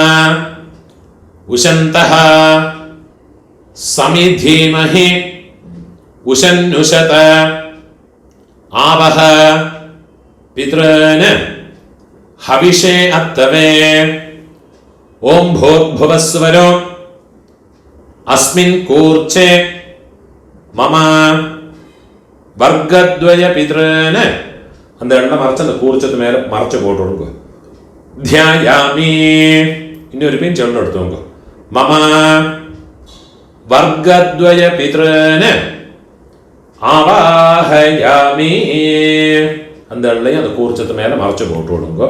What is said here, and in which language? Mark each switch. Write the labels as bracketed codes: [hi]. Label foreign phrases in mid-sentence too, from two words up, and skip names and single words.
[sa] उशन्तः समिधीमहि उशन्नुषत आवह पितॄन् हविषे अत्तवे ओम भूर्भुवस्वरो अस्मिन् कूर्चे मम वर्गद्वय पितॄन् [ta] அந்த எண்ணெய் மறைச்சு அந்த கூர்ச்சத்து மேலே மறைச்சு போட்டுடுங்க. தியாயாமி இன்னொரு பின் சொல்லு எடுத்துங்க. [sa] मम वर्गद्वय पितॄन् आवाहयामि [ta] அந்த எண்ணெயை அந்த கூர்ச்சத்து மேலே மறைச்சு போட்டுடுங்க.